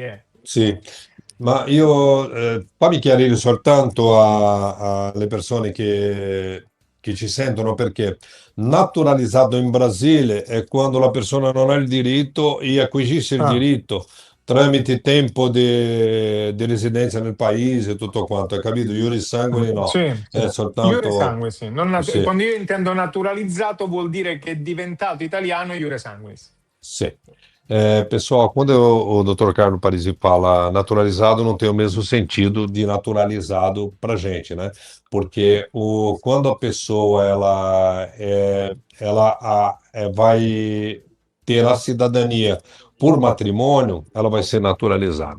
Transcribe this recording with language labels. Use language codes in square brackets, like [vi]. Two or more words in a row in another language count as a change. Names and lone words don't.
[it] Sì, ma io fammi chiarire soltanto alle persone che ci sentono, perché naturalizzato in Brasile è quando la persona non ha il diritto e acquisisce il diritto tramite tempo di residenza nel paese, tutto quanto, hai capito? [la] Iuris sanguinis no, [it] Sì, è soltanto... [la] iure sanguinis, [it] sì. Sì. Quando io intendo naturalizzato vuol dire che è diventato italiano [la] iure sanguinis. [it] Sì. [pt] Pessoal, quando o Dr. Carlo Parisi fala naturalizado, não tem o mesmo sentido de naturalizado para gente, né? Porque quando a pessoa vai ter a cidadania por matrimônio, ela vai ser naturalizada.